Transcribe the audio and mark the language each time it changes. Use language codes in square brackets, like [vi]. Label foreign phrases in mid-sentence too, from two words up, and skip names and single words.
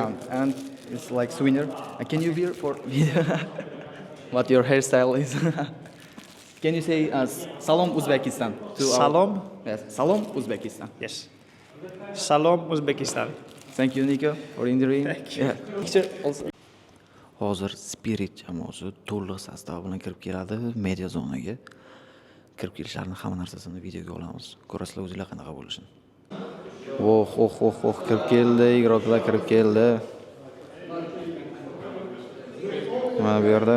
[en] And it's like souvenir. Can you wear for what your hairstyle is? Can you say Salam Uzbekistan? Salam? Yes, Salam Uzbekistan. Yes. Salam Uzbekistan. Thank you, Nico, for in the ring. Thank you. [uz] Hozir Spirit jamoasi to'liq sostav bilan kirib keladi media zonaga. Kirib kelishlarini hamma narsasini videoga olamiz. Ko'rasizlar o'zinglar qanaqa bo'lishini. Kirib keldi, игрокlar kirib keldi. Mana bu yerda.